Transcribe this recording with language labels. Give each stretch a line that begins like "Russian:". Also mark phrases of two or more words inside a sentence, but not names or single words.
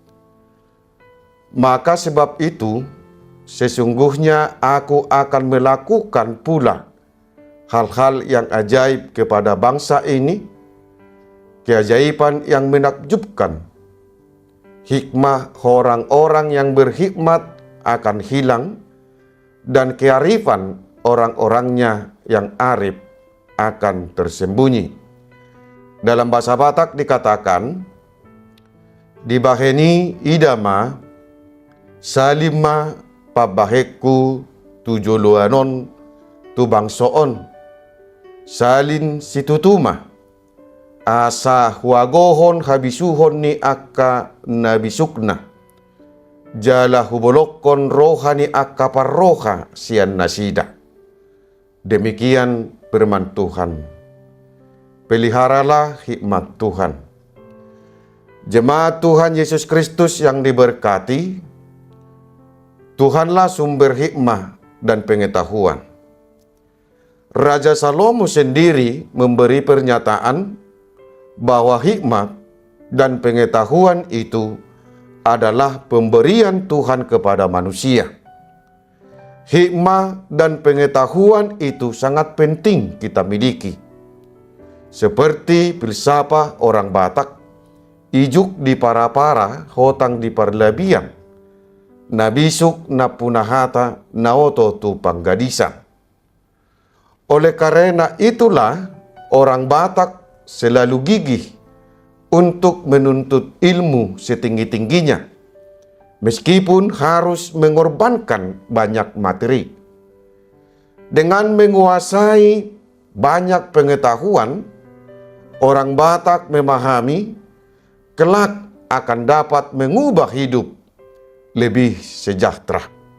Indonesian: Maka sebab itu, sesungguhnya aku akan melakukan pula hal-hal yang ajaib kepada bangsa ini, keajaiban yang menakjubkan. Hikmah orang-orang yang berhikmat akan hilang, dan kearifan orang-orangnya yang arif akan tersembunyi. Dalam bahasa Batak dikatakan,
Batak Toba: dibaheni idama, salima pabaheku tujuluanon tubangsoon, salin situtuma, asa huagohon habisuhon ni akka nabisukna, jala hubolokon rohani akka parroha sian nasida.
Indonesian: Demikian firman Tuhan. Peliharalah hikmat Tuhan. Jemaat Tuhan Yesus Kristus yang diberkati, Tuhanlah sumber hikmah dan pengetahuan. Raja Salomo sendiri memberi pernyataan bahwa hikmat dan pengetahuan itu adalah pemberian Tuhan kepada manusia. Hikmah dan pengetahuan itu sangat penting kita miliki. Seperti filsafat orang Batak,
Batak Toba: ijuk di para-para, hotang di parlabian, nabisuk na punahata naoto tu panggadisan.
Indonesian: Oleh karena itulah orang Batak selalu gigih untuk menuntut ilmu setinggi-tingginya, meskipun harus mengorbankan banyak materi. Dengan menguasai banyak pengetahuan, orang Batak memahami kelak akan dapat mengubah hidup lebih sejahtera.